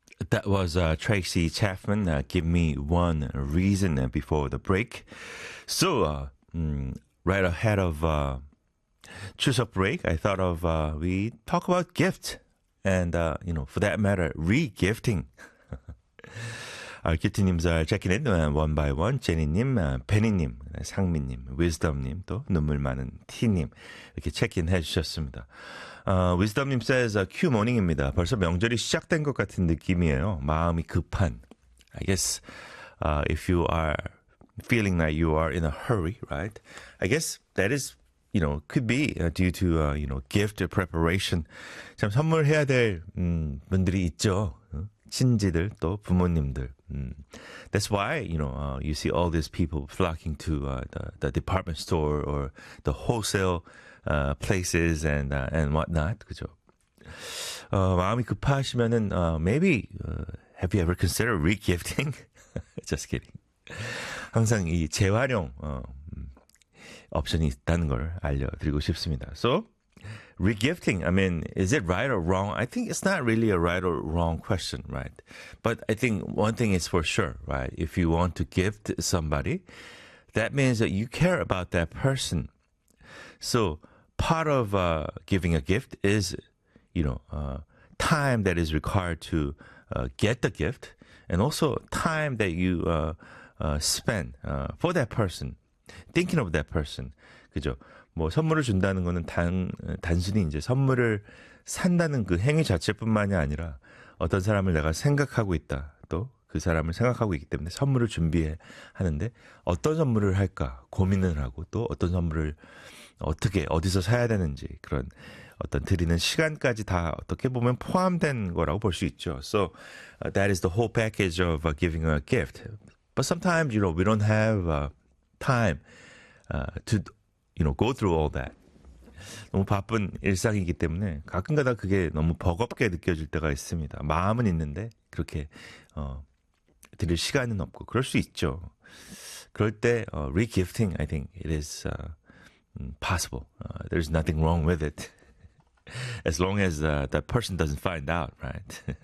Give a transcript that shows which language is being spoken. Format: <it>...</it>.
<en>That was Tracy Chapman, Give Me One Reason, before the break. So, right ahead of Chuseok break, I thought of we talk about gifts and, you know, for that matter, re-gifting. 기트님, checking in one by one.</en> <ko>제니님, 베니님, 상민님, 위즈덤님, 또 눈물 많은 티님 이렇게 체크인 해주셨습니다. Wisdom님 says, Q 모닝입니다. 벌써 명절이 시작된 것 같은 느낌이에요. 마음이 급한.</ko> <en>I guess if you are feeling that you are in a hurry, right? I guess that is, you know, could be due to, you know, gift preparation.</en> <ko>참 선물해야 될 분들이 있죠. 친지들, 또 부모님들.</ko> <en>That's why, you know, you see all these people flocking to the department store or the wholesale places and whatnot, 그죠?</en> <ko>마음이 급하시면은</ko> <en>maybe have you ever considered re-gifting? Just kidding.</en> <ko>항상 이 재활용 옵션이 있다는 걸 알려드리고 싶습니다.</ko> <en>So re-gifting, I mean, is it right or wrong? I think it's not really a right or wrong question, right? But I think one thing is for sure, right? If you want to gift somebody, that means that you care about that person. So part of giving a gift is, you know, time that is required to get the gift, and also time that you spend for that person, thinking of that person.</en> <ko>그죠? 뭐 선물을 준다는 거는 단순히 이제 선물을 산다는 그 행위 자체뿐만이 아니라 어떤 사람을 내가 생각하고 있다, 또 그 사람을 생각하고 있기 때문에 선물을 준비해 하는데 어떤 선물을 할까 고민을 하고 또 어떤 선물을 어떻게 어디서 사야 되는지 그런 어떤 드리는 시간까지 다 어떻게 보면 포함된 거라고 볼 수 있죠.</ko> <en>So that is the whole package of giving a gift. But sometimes, you know, we don't have time to, you know, go through all that.</en> <ko>너무 바쁜 일상이기 때문에 가끔가다 그게 너무 버겁게 느껴질 때가 있습니다. 마음은 있는데 그렇게 드릴 시간은 없고 그럴 수 있죠. 그럴 때</ko> <en>re-gifting, I think it is possible. There's nothing wrong with it. As long as that person doesn't find out, right?</en>